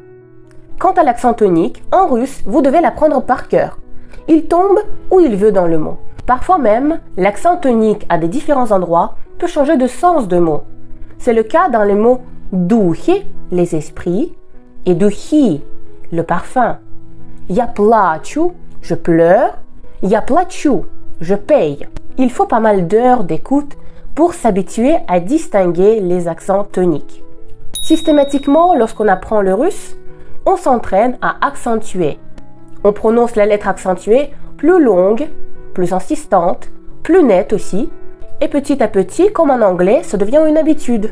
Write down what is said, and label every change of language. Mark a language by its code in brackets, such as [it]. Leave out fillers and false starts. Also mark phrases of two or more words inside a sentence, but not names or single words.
[fr] Quant à l'accent tonique, en russe, vous devez l'apprendre par cœur. Il tombe où il veut dans le mot. Parfois même, l'accent tonique à des différents endroits peut changer de sens de mot. C'est le cas dans les mots dухи, les esprits, et духи, le parfum. [ru] Я плачу, [fr] je pleure. [ru] Я плачу, [fr] je paye. Il faut pas mal d'heures d'écoute pour s'habituer à distinguer les accents toniques. Systématiquement, lorsqu'on apprend le russe, on s'entraîne à accentuer. On prononce la lettre accentuée plus longue, plus insistante, plus nette aussi, et petit à petit, comme en anglais, ça devient une habitude.